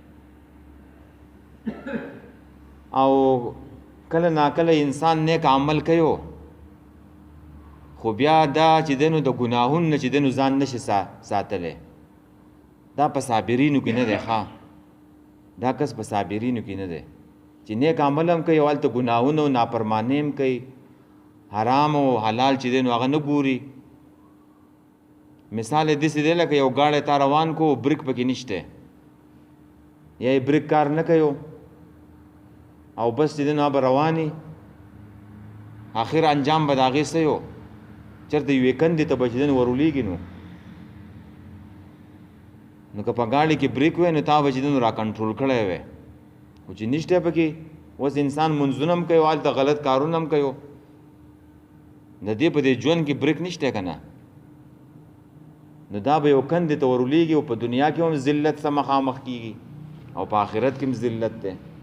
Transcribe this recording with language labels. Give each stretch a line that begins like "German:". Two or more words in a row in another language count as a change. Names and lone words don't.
Pashto: او کله ناکله انسان نیک عمل کوي خو بیا دا چې دی نو د ګناهونو نه چې دی نو ځان نشي ساتلی دا په صابرینو کې نه دی ښه دا کس په صابرینو کې نه دی چې نیک عمل هم کوي او هلته ګناهونه او نافرماني هم کوي حرام او حلال چې دی نو هغه نه ګوري مثال یې داسې دی لکه یو ګاډی تا روان کو بریک پکې نشته یا یې بریک کار نه کوي او بس چې دی نو به رواني آخر انجام به د هغې څه یو چېرته یوې کندې ته به چې دی نو ورولیږي نو که په ګاډي کې بریک وی نو تا به چې دی نو را کنټرول کړی وی خو چې نشته پکې اوس انسان منځونه هم کوي او هلته غلط کارونه هم کوي د دې په دې ژوند کې بریک نشته که نه نو دا به یو کندې ته ورولیږي او په دنیا کې هم ذلت سره مخامخ کېږي او په آخرت کې هم ذلت دی